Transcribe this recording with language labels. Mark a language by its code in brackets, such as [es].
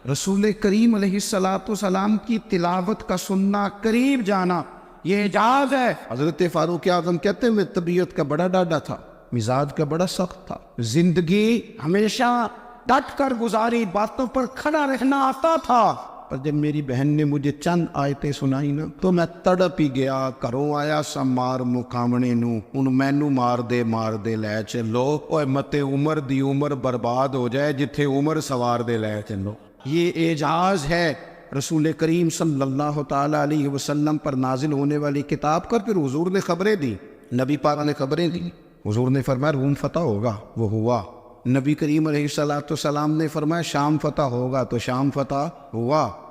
[ur] رسول کریم علیہ السلام کی تلاوت کا سننا, قریب جانا, یہ اعجاز ہے. حضرت فاروق اعظم کہتے ہیں میں طبیعت کا بڑا ڈاڈا تھا, مزاج کا بڑا سخت تھا, زندگی ہمیشہ ڈٹ کر گزاری, باتوں پر کھڑا رہنا آتا تھا, پر جب میری بہن نے مجھے چند آیتیں سنائی نا تو میں تڑپ ہی گیا. [pa] کروں آیا سا مار مقامنے نو, ان مینو مار دے لے چلو, اوے متے عمر دی عمر برباد ہو جائے جتھے عمر سوار دے لے چلو. [ur] یہ اعجاز ہے رسول کریم صلی اللہ تعالی علیہ وسلم پر نازل ہونے والی کتاب کا. پھر حضور نے خبریں دی, نبی پاک نے خبریں دی. حضور نے فرمایا روم فتح ہوگا, وہ ہوا. نبی کریم علیہ السلام نے فرمایا شام فتح ہوگا, تو شام فتح ہوا.